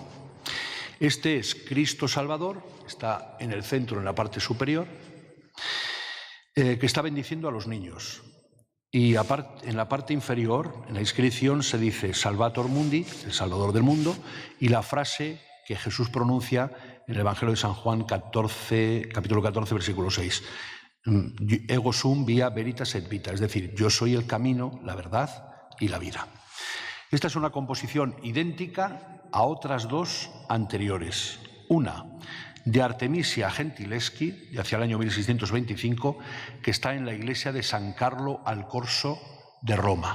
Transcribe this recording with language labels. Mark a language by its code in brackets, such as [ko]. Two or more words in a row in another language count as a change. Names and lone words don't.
[es] Este es Cristo Salvador, está en el centro, en la parte superior, que está bendiciendo a los niños. Y en la parte inferior, en la inscripción, se dice [la] Salvator Mundi, [es] el Salvador del mundo, y la frase que Jesús pronuncia en el Evangelio de San Juan 14, capítulo 14, versículo 6. [la] Ego sum via veritas et vita, [es] es decir, yo soy el camino, la verdad y la vida. Esta es una composición idéntica a otras dos anteriores. Una, de Artemisia Gentileschi, de hacia el año 1625, que está en la iglesia de San Carlo al Corso de Roma.